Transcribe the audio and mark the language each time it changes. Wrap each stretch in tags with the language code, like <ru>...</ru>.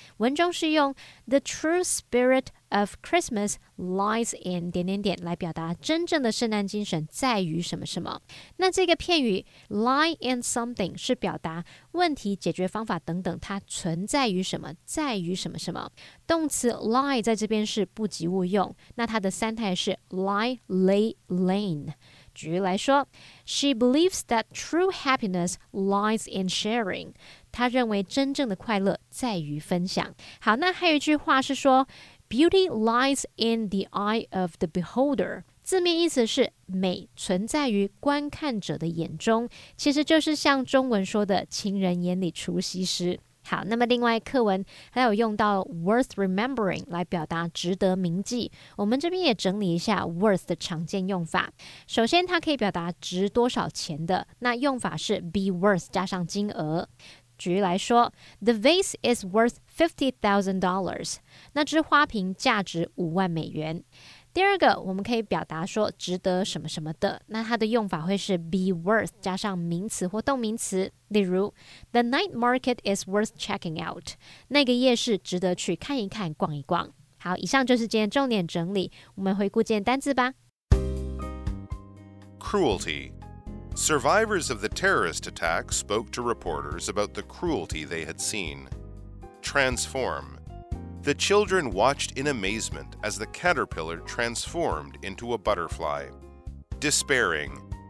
<zh>文中是用</zh> <en>The true spirit of Christmas lies in</en> <zh>来表达真正的圣诞精神在于什么什么。那这个片语</zh> <en>lie in something</en> <zh>是表达问题、解决方法等等，它存在于什么，在于什么什么。动词 lie 在这边是不及物用，那它的三态是 lie, lay, lain。举例来说，</zh> <en>She believes that true happiness lies in sharing。</en> <zh>她认为真正的快乐在于分享。好，那还有一句话是说</zh> <en>Beauty lies in the eye of the beholder，</en> <zh>字面意思是美存在于观看者的眼中，其实就是像中文说的情人眼里出西施。好，那么另外课文还有用到</zh> <en>worth remembering</en> <zh>来表达值得铭记，我们这边也整理一下 worth 的常见用法。首先它可以表达值多少钱的，那用法是 be worth 加上金额。举例来说，</zh> <en>The vase is worth $50,000，</en> <zh>那只花瓶价值5万美元。第二个，我们可以表达说值得什么什么的，那它的用法会是 be worth 加上名词或动名词。例如</zh> <en>The night market is worth checking out，</en> <zh>那个夜市值得去看一看、逛一逛。好，以上就是今天重点整理，我们回顾今天单字吧。</zh> <en>Cruelty. Survivors of the terrorist attack spoke to reporters about the cruelty they had seen. Transform.The children watched in amazement as the caterpillar transformed into a butterfly. Despairing.</en>